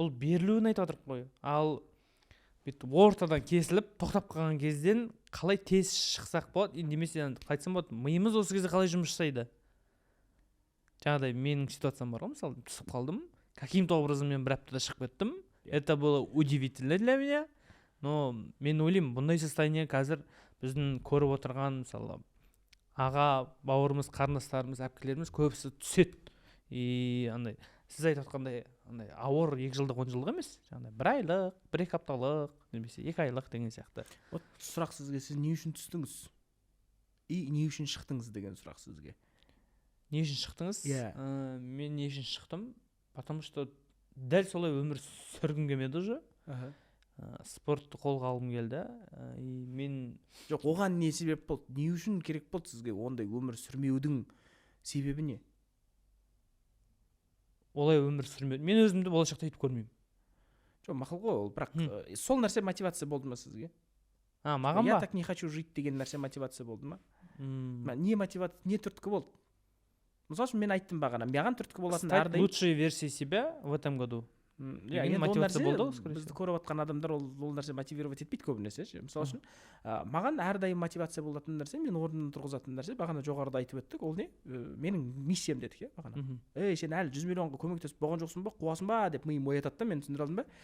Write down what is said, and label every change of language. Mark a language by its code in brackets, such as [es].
[kk] Бұл берілуін айтып отырмын ғой. Ал ортадан кесіліп тоқтап қалған кезден қалай тез шықсақ болады, немесе қайтсам болады, миымыз осы кезде қалай жұмыс жасайды? Жаңағыдай менің ситуациям бар ғой, мысалы түсіп қалдым, [ru] каким-то образом [kk] мен бір аптада шығып кеттім. [ru] Это было удивительно для меня. Но [kk] мен ойлаймын, бұндай состояние қазір біздің көріп отырған, мысалы, аға, бауырымыз, қарындастарымыз, әпкелеріміз көбісі түседі. И андай сіз айтып отқандай андай ауыр 2 жылдық 10 жылдық емес, жаңағыдай 1 айлық, 1-2 апталық, немесе 2 айлық деген сияқты. [ru] Вот [kk] сұрақ сізге, сіз не үшін түстіңіз? И не үшін шықтыңыз деген сұрақ сізге. Не үшін шықтыңыз? Мен не үшін шықтым? [ru] Потому что [kk] дәл солай өмір сүргім келмеді уже. Спортты қолға алғым келді. И мен жоқ, оған не себеп болды? Не үшін керек болды сізге ондай өмір сүрмеудің себебі не? Олай өмір сүрмедім. Мен өзімді болашақта өйтіп көрмеймін. Жоқ, мақұл ғой, ол, бірақ сол нәрсе мотивация болды ма сізге? Маған ба? [ru] Я так не хочу жить [kk] деген нәрсе мотивация болды ма? Не мотивация, не түрткі болды? Мысалы үшін мен айттым бағана, маған түрткі болатын әрдайым [ru] стать лучшей версией себя в этом году. [kk] Мотивация болды, бізді көріп отқан адамдар ол нәрсе мотивировать етпейді көбінесе. Мысалы үшін маған әрдайым мотивация болатын нәрсе, мен орнынан тұрғызатын нәрсе, бағана жоғарыда айтып өттік, ол не? Менің миссиям дедік, бағана. Сен әлі 100 миллионға көмектесіп болған жоқсың ба, қуасың ба деп миым оятады да, мен түсіндіре алдым ба?